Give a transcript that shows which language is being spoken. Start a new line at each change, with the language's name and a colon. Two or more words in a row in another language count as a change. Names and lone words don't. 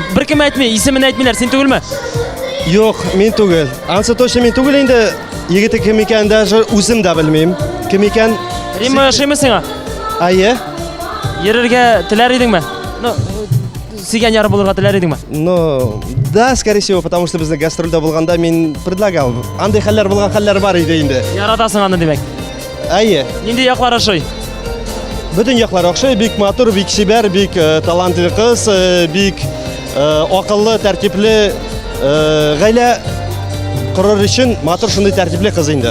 Tatar: Беркем әйтми, исемен әйтмиләр, син түгелме? Юк, мин түгел. Ансы точно мин түгел инде. Егете кем икән даже үзем дә белмим. Кем икән? Римма яшыймы сиңа? Әйе. Йөрергә теләр идеңме? Ну, сигән яры булырга теләр идеңме?
Russian: Ну, да, скорее всего, потому что
Tatar: безнең гастрольдә булганда мин
Russian: предлагал.
Tatar: Андый хәлләр булган хәлләр бар иде инде. Яратасың аны димәк. Әйе. Нинди яклары ошый? Бөтен яклар охшый, бик матур, бик шибәр, бик талантлы кыз, бик акыллы, тәртипле, гаилә корыр өчен матур шундый тәртипле кыз инде.